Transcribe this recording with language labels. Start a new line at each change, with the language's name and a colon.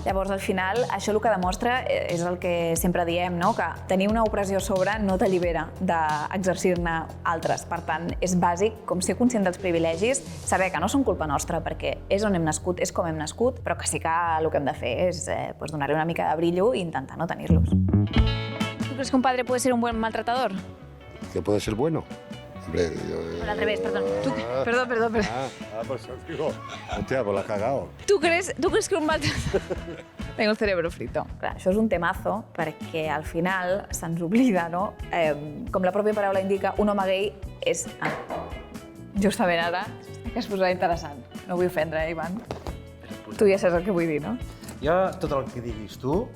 Catalan: Llavors, al final, això el que demostra és el que sempre diem, que tenir una opressió a sobre no t'allibera d'exercir-ne altres. Per tant, és bàsic, com ser conscient dels privilegis, saber que no són culpa nostra, perquè és on hem nascut, és com hem nascut, però que sí que el que hem de fer és donar-li una mica de brillo i intentar no tenir-los.
Spanish: ¿Tú crees que un padre puede ser un buen maltratador? ¿Que puede ser bueno? Hombre, al revés, perdón. Perdón. Pues digo, hostia, pues la has cagado. ¿Tú crees que un maltratador... Tengo el cerebro frito.
Catalan: Clar, això és un temazo perquè al final se'ns oblida, com la pròpia paraula indica, un home gay és... Justament ara, que es posarà interessant. No vull ofendre, Ivan. Tu ja saps el que vull dir, no? Jo, tot el que diguis tu...